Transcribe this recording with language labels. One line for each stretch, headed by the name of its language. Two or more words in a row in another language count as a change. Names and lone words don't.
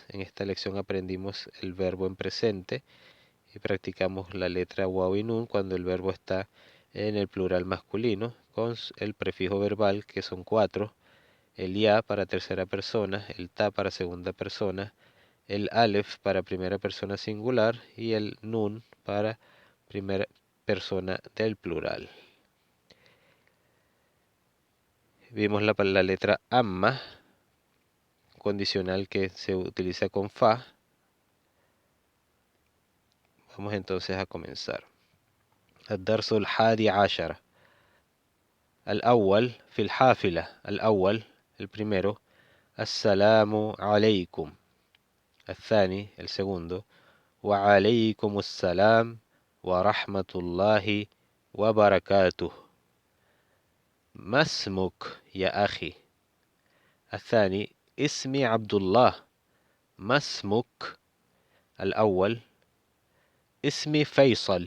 Spanish: En esta lección aprendimos el verbo en presente y practicamos la letra waw y nun cuando el verbo está en el plural masculino con el prefijo verbal, que son 4, el ya para tercera persona, el ta para segunda persona, el alef para primera persona singular y el nun para primera persona del plural. Vimos la letra amma, condicional que se utiliza con fa. Vamos entonces a comenzar.
Arabic: الدرس الحادي عشر. الأول في الحافلة. الأول
Spanish: el primero
Arabic: السلام عليكم. الثاني
Spanish: el segundo
Arabic: وعليكم السلام ورحمة الله وبركاته. ما اسمك يا أخي؟ الثاني اسمي عبد الله. ما اسمك؟ الأول اسمي فيصل.